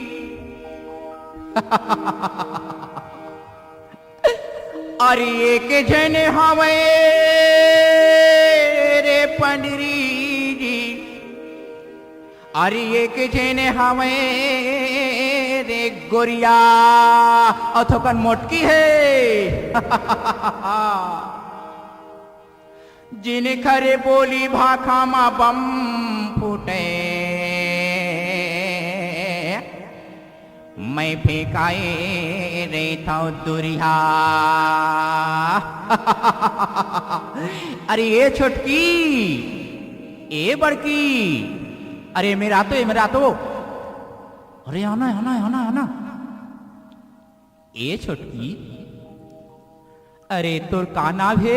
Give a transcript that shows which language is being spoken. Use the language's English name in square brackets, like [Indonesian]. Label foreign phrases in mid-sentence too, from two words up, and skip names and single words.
[Chhattisgarhi] अरे एक झन हवे रे पंडरी जी, अरे एक झन हवे रे गोरिया अथोकन मोटकी है। जिन खरे बोली भाखा मा बम फूटे, मैं फेंकाए रहता दुरिया। अरे ये छोटकी ए बड़की, अरे मेरा तो अरे आना आना आना आना। ए छोटकी, अरे तोर का नाम है?